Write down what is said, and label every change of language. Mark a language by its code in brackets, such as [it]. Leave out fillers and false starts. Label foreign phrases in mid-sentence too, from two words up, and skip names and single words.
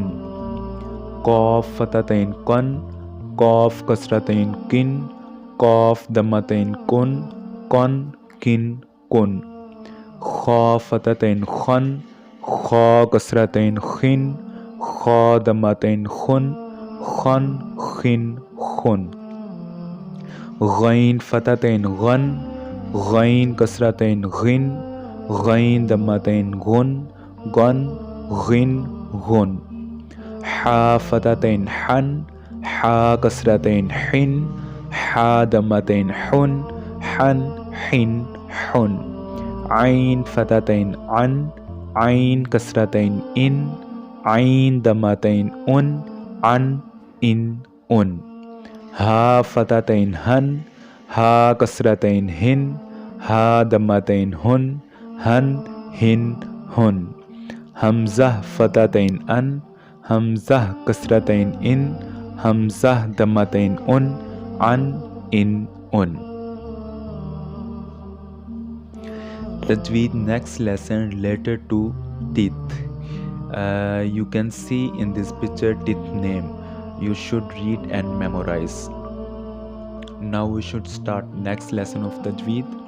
[ar] قاف فتحتين قً، قاف كسرتين قٍ، قاف ضمتين قٌ، قً قٍ قٌ. خاء فتحتين خً، خاء كسرتين خٍ، خاء ضمتين خٌ، خً خٍ خٌ. غين فتحتين غً، غين كسرتين غٍ، غين ضمتين غٌ، غٌ غٍ غٌ. حاء فتحتين حً، حاء كسرتين حٍ، حاء ضمتين حٌ، حً حٍ حٌ. عين فتحتين عً، عين كسرتين عٍ، عين ضمتين عٌ، عً عٍ عٌ. هاء فتحتين هً، هاء كسرتين هٍ، هاء ضمتين هٌ، هً هٍ هٌ. همزة فتحتين ءً، همزة كسرتين ءٍ، همزة ضمتين ءٌ، ءً ءٍ ءٌ. [en] Tajweed next lesson related to teeth. You can see in this picture teeth name. You should read and memorize. Now we should start next lesson of Tajweed.